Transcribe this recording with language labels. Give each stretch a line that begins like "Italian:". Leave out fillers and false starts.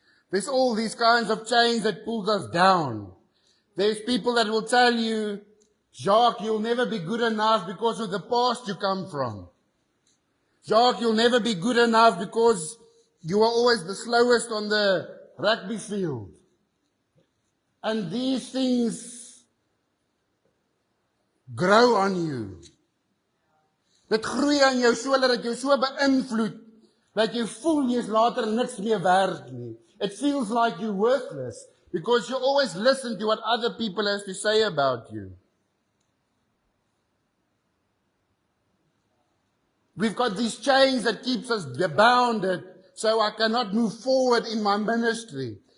English: There's all these kinds of chains that pulls us down. There's people that will tell you, Jacques, you'll never be good enough because of the past you come from. Jacques, you'll never be good enough because you are always the slowest on the rugby field. And these things grow on you.
Afrikaans: Dit groei aan jou so dat jy so beïnvloed dat jy voel jy's later niks meer werd nie.
English: It feels like you're worthless because you always listen to what other people have to say about you. We've got these chains that keeps us bounded, so I cannot move forward in my ministry.